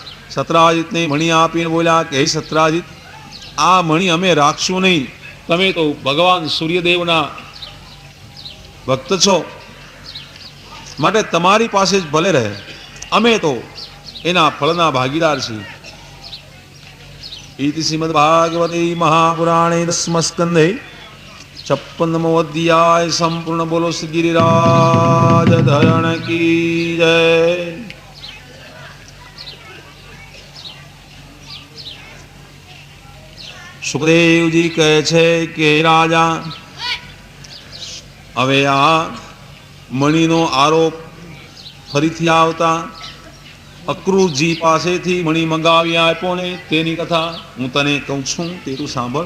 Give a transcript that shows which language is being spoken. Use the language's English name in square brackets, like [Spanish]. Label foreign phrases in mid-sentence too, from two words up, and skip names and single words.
[Gujarati] સત્રાજીતને મણી આપીને બોલ્યા કે હે સત્રાજીત, આ મણી અમે રાખશું નહીં. તમે તો ભગવાન સૂર્યદેવના ભક્ત છો, માટે તમારી પાસે જ ભલે રહે, અમે તો એના ફળના ભાગીદાર છીએ. [Sanskrit] इति श्रीमद्भागवते महापुराणे दशमस्कन्धे 56मो अध्याय संपूर्ण. [Hindi] बोलो श्री गिरिराज धरण की जय. [Gujarati] સુખદેવજી કહે છે કે રાજા, હવે આ મણીનો આરોપ ફરીથી આવતા અક્રૂરજી પાસેથી મણી મંગાવી આપ્યો ને તેની કથા હું તને કહું છું, તે તું સાંભળ.